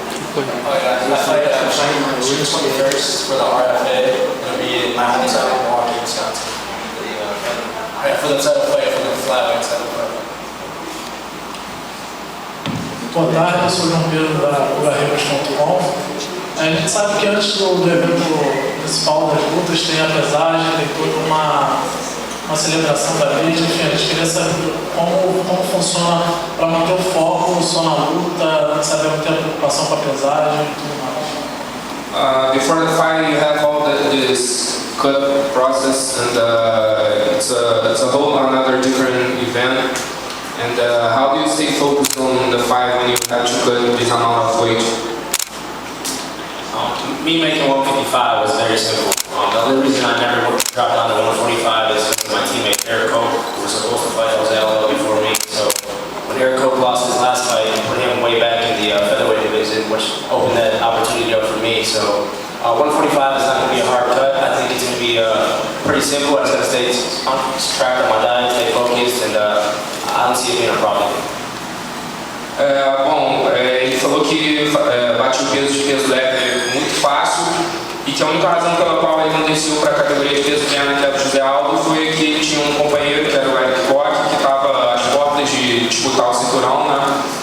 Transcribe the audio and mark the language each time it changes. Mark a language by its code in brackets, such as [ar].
[en] I'm trying June 21st for the RFA. It'll be in my hometown, Milwaukee, Wisconsin. For the title fight, for the flyweight title fight. [pt] Boa tarde, eu sou o João Pedro da Curarreiros.com. A gente sabe que antes do evento principal das lutas tem a pesagem, tem toda uma celebração da vítima. Enfim, a gente queria saber como funciona para manter o foco só na luta, saber ter a preocupação com a pesagem e tudo mais. [en] Before the fight, you have all this cut process, and it's a whole another different event. And how do you stay focused on the fight when you have to cut this amount of weight? Me making 155 was very simple. The only reason I never dropped down to 145 is because my teammate Eric Koch, who was supposed to fight Jose Aldo before me. So when Eric Koch lost his last fight, he put him way back in the featherweight division, which opened that opportunity up for me. So 145 is not going to be a hard cut. I think it's going to be pretty simple. I'm just going to stay on track on my diet, stay focused, and I don't see it being a problem. [pt] Ele falou que bate o peso de peso leve muito fácil e que a única razão pela qual ele não desceu para a categoria de peso pena, que era o José Aldo, foi que ele tinha um companheiro, que era o Eric Koch, que estava às portas de disputar o cinturão, né?